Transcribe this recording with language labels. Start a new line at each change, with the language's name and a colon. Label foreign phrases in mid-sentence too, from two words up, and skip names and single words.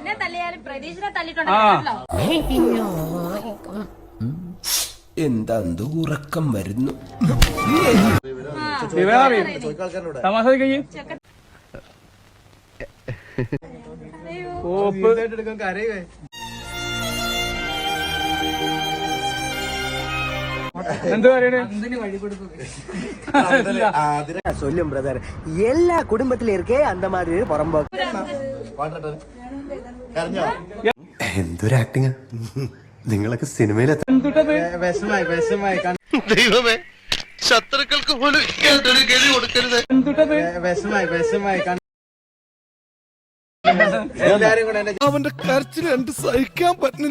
Malayalam: എന്താ ഉറക്കം വരുന്നു. തമാശ കഴിയും എന്ത് പറയണേ
Tamil: சொல்லும் பிரதர் எல்லா குடும்பத்தில இருக்கே அந்த மாதிரி ஒரு புறம்போக்கு.
Malayalam: എന്തൊരു ആക്ടിങ്. നിങ്ങളൊക്കെ സിനിമയിൽ ദൈവമേ, ശത്രുക്കൾക്ക് പോലും ഇങ്ങനൊരു ഗതി കൊടുക്കരുത്. അവന്റെ കരച്ചിൽ എനിക്ക് സഹിക്കാൻ പറ്റുന്നില്ല.